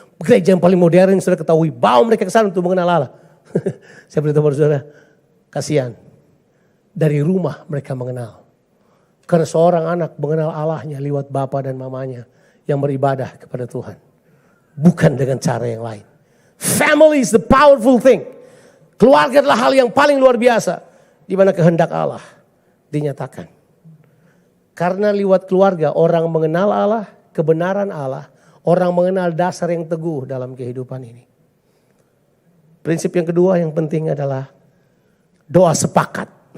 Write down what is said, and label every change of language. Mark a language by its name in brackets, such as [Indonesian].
[Indonesian] Gereja yang paling modern yang sudah ketahui. Bawa mereka ke sana untuk mengenal Allah. Saya beritahu pada saudara. Kasihan. Dari rumah mereka mengenal. Karena seorang anak mengenal Allahnya lewat bapa dan mamanya yang beribadah kepada Tuhan. Bukan dengan cara yang lain. [English] Family is the powerful thing. [Indonesian] Keluarga adalah hal yang paling luar biasa. Di mana kehendak Allah dinyatakan. Karena lewat keluarga orang mengenal Allah, kebenaran Allah. Orang mengenal dasar yang teguh dalam kehidupan ini. Prinsip yang kedua yang penting adalah doa sepakat.